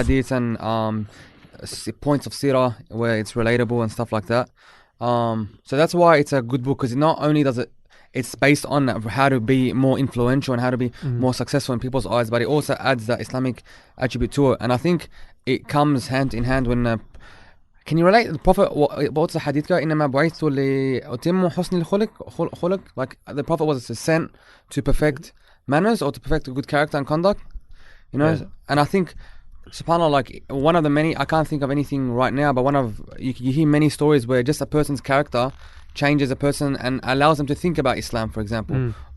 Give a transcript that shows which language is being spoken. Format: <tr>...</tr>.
<en>hadiths and points of seerah where it's relatable and stuff like that. So that's why it's a good book, because not only does it's based on how to be more influential and how to be more successful in people's eyes, but it also adds that Islamic attribute to it. And I think it comes hand in hand when. Can you relate the Prophet? What's the hadith go?</en> <ar>إنما بعثت لأتم حسن الخلق.</ar> <en>Like the Prophet was sent to perfect manners or to perfect a good character and conduct. Yeah. And I think, subhanAllah, like one of the many, I can't think of anything right now, but you hear many stories where just a person's character changes a person and allows them to think about Islam, for example.</en>